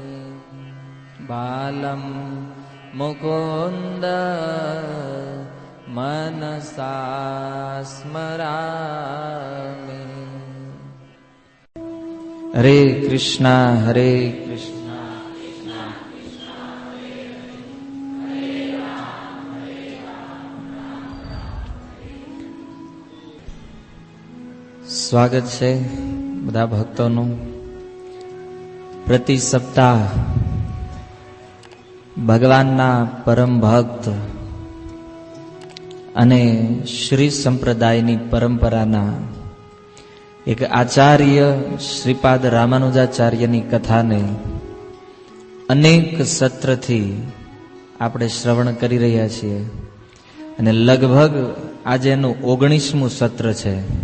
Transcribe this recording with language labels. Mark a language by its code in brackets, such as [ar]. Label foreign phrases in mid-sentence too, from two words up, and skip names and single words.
[sa] बालं मुकुन्द मनसा स्मरामि। हरे कृष्णा हरे कृष्णा [gu] સ્વાગત છે બધા ભક્તોનું. પ્રતિ સપ્તાહ ભગવાનના પરમ ભક્ત અને શ્રી સંપ્રદાયની પરંપરાના એક આચાર્ય શ્રીપાદ રામાનુજાચાર્યની કથાને અનેક સત્રથી આપણે શ્રવણ કરી રહ્યા છીએ અને લગભગ આજે એનું 19મું સત્ર છે.